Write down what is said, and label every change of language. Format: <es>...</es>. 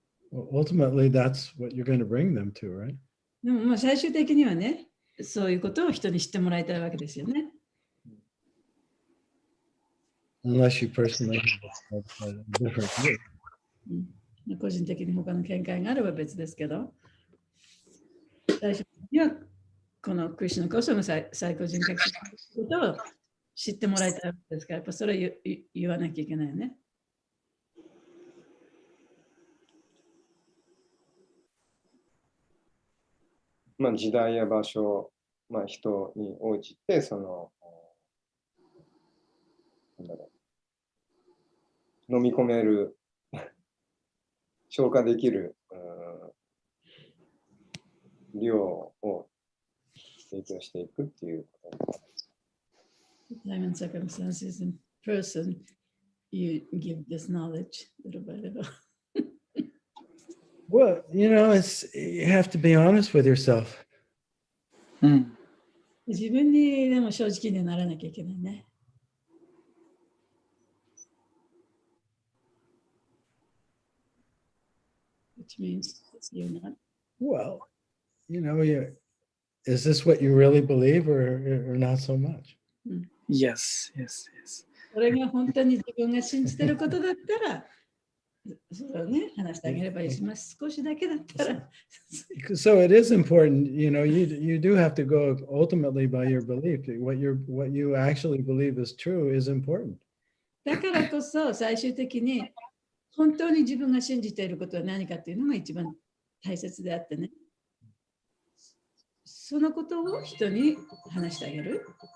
<en>Well, ultimately, that's what you're going to bring them to, right?</en> <ja>でも最終的にはね、そういうことを人に知ってもらいたいわけですよね。</ja> <en>Unless you personally have a different view.</en> <ja>個人的に他の見解があれば別ですけど、最終的にはこのクリシュナこその最高人格のことを知ってもらいたいわけですから、やっぱそれを言わなきゃいけないよね。時代や場所、人に応じて、飲み込める、消化できる量を提供していくっていうことです。</ja> <en>Time and circumstances and person, you give this knowledge little by little. Well, you have to be honest with yourself.</en> <ja>自分にでも正直にならなきゃいけないね。</ja> <en>Which means you're not. Well, is this what you really believe or not so much? Yes.</en> <ja>それが本当に自分が信じてることだったら、それをね、話してあげればいいします。少しだけだったら。</ja> <en>So it is important, you do have to go ultimately by your belief. What you actually believe is true is important.</en> <ja>だからこそ最終的に本当に自分が信じていることは何かっていうのが一番大切であってね。そのことを人に話してあげる。</ja>